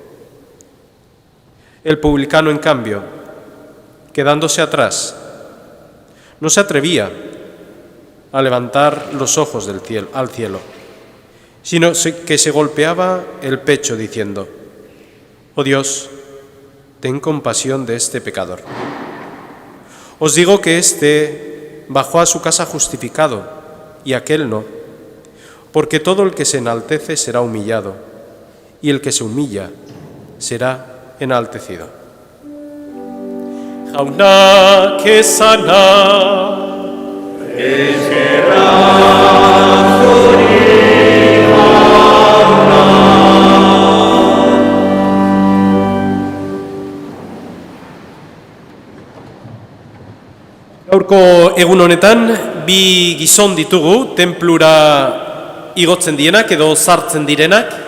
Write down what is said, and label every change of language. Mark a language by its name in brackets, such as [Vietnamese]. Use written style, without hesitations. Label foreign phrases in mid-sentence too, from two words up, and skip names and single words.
[Spanish] El publicano, en cambio, quedándose atrás, no se atrevía a levantar los ojos al cielo, sino que se golpeaba el pecho diciendo: Oh Dios, ten compasión de este pecador. Os digo que éste bajó a su casa justificado y aquel no, porque todo el que se enaltece será humillado y el que se humilla será enaltecido. [Basque] Jaunak esana, Gaurko egun honetan, bi gizon ditugu, tenplura igotzen dienak edo sartzen direnak,